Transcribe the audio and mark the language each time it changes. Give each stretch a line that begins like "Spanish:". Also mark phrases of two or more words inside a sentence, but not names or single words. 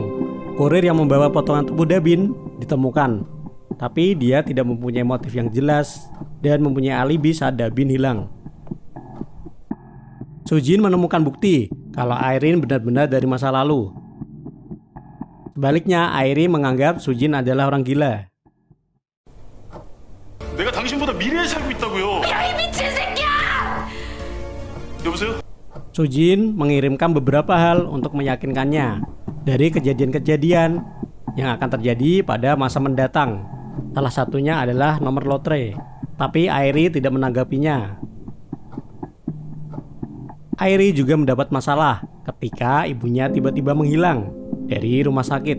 Indonesian: Kurir yang membawa potongan tubuh Dabin ditemukan, tapi dia tidak mempunyai motif yang jelas dan mempunyai alibi saat Dabin hilang. Soo Jin menemukan bukti kalau Irene benar-benar dari masa lalu. Sebaliknya, Irene menganggap Soo Jin adalah orang gila.
Korean: 내가 당신보다 미래에 살고 있다고요. 야, 이 미친 새끼야! 여보세요?
Indonesian: Soo Jin mengirimkan beberapa hal untuk meyakinkannya dari kejadian-kejadian yang akan terjadi pada masa mendatang. Salah satunya adalah nomor lotre, tapi Airi tidak menanggapinya. Airi juga mendapat masalah ketika ibunya tiba-tiba menghilang dari rumah sakit.